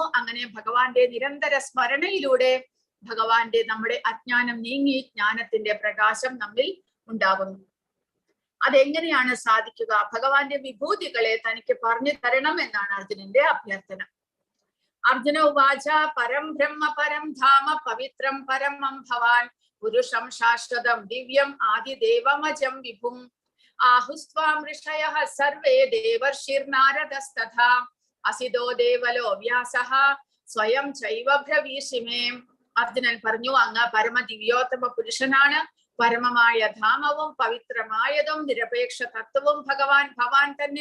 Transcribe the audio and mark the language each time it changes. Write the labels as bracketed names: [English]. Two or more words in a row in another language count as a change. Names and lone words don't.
[Malayalam] അങ്ങനെ ഭഗവാന്റെ നിരന്തര സ്മരണയിലൂടെ ഭഗവാന്റെ നമ്മുടെ അജ്ഞാനം നീങ്ങി ജ്ഞാനത്തിന്റെ പ്രകാശം നമ്മിൽ ഉണ്ടാകുന്നു. അതെങ്ങനെയാണ് സാധിക്കുക? ഭഗവാന്റെ വിഭൂതികളെ തനിക്ക് പറഞ്ഞു തരണം എന്നാണ് അർജുനന്റെ അഭ്യർത്ഥന. [Sanskrit] അർജുന ഉവാച പരം ബ്രഹ്മ പരം ധാമ പവിത്രം പരമം ഭവാൻ പുരുഷം ശാശ്വതം ദിവ്യം ആദിദേവമജം വിഭും ആഹുസ്ത്വാം ഋഷയഃ സർവേ ദേവർഷിർനാരദസ്തഥാ അസിതോ ദേവലോ വ്യാസഃ സ്വയം ചൈവ ബ്രവീഷിമേ. [Malayalam] അർജുനൻ പറഞ്ഞു, അങ്ങ് പരമ ദിവ്യോത്തമ പുരുഷനാണ്. പരമമായ ധാമവും പവിത്രമായതും നിരപേക്ഷ തത്വവും ഭവാൻ തന്നെ.